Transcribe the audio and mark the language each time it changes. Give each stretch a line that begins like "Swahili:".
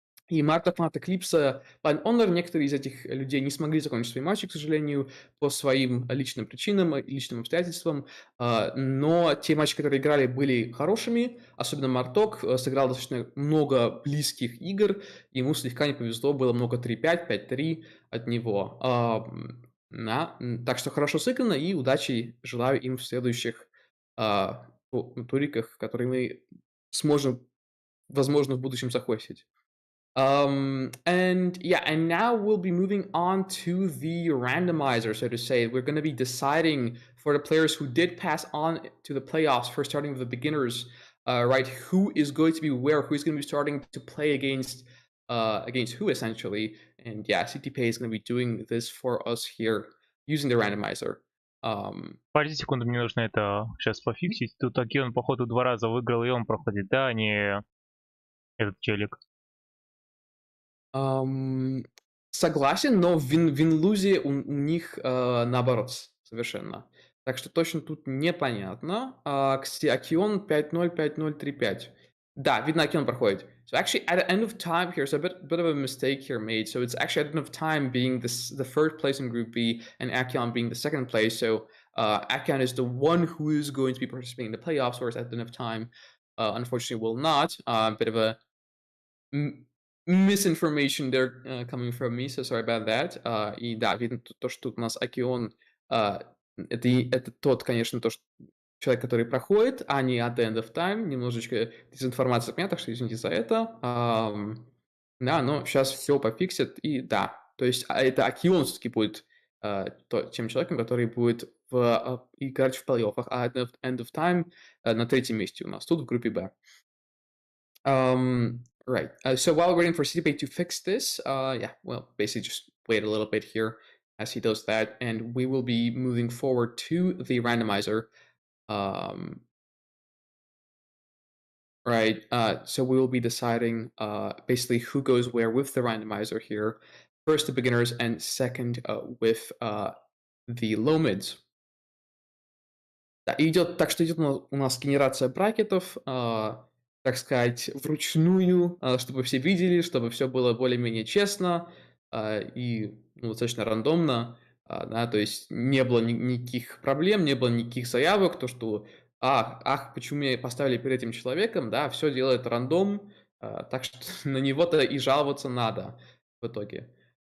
Russian: И Марта Фанат Эклипса, Пан Honor, некоторые из этих людей не смогли закончить свои матчи, к сожалению, по своим личным причинам, личным обстоятельствам, но те матчи, которые играли, были хорошими, особенно Марток сыграл достаточно много близких игр, ему слегка не повезло, было много 3-5, 5-3 от него. Так что хорошо сыграно, и удачи желаю им в следующих туриках, которые мы сможем, возможно, в будущем захватить.
English: And yeah, and now we'll be moving on to the randomizer, so to say. We're going to be deciding for the players who did pass on to the playoffs for starting with the beginners, right? Who is going to be where? Who is going to be starting to play against who, essentially? And yeah, CTPay is going to be doing this for us here using the randomizer.
Russian: Подожди секунду, мне нужно это сейчас пофиксить. Тут Акион, походу, 2 раза выиграл, и он проходит, да, а не этот челик. Согласен, но в Винлузе у них наоборот совершенно. Так что точно тут непонятно. Кстати, Акион 5-0, 5-0, 3-5. Да, видно, Акион проходит.
English: So actually, at the end of time here, so a bit of a mistake here made. So it's actually at the end of time being the third place in Group B and Akion being the second place. So Akion is the one who is going to be participating in the playoffs, whereas at the end of time, unfortunately, will not. Bit of a misinformation there coming from me, so sorry about that.
Russian: И да, видно то, что тут у нас Акион, это тот, конечно, человек, который проходит, а не at the end of time. Немножечко дезинформация от меня, так что извините за это. Да, но сейчас все пофиксят, и да. То есть это Акион все-таки будет тем человеком, который будет играть в плей-оффах, а at the end of time на третьем месте у нас тут в группе Б.
English: Right. So while we're waiting for CTPay to fix this, yeah, well, basically just wait a little bit here as he does that, and we will be moving forward to the randomizer. Right. So we will be deciding basically who goes where with the randomizer here. First the beginners, and second with the low mids.
Russian: Да, так что идет у нас генерация бракетов, так сказать, вручную, чтобы все видели, чтобы все было более-менее честно и достаточно рандомно, да, то есть не было никаких проблем, не было никаких заявок, то, что почему меня поставили перед этим человеком, да, все делает рандом, так что на него-то и жаловаться надо в итоге.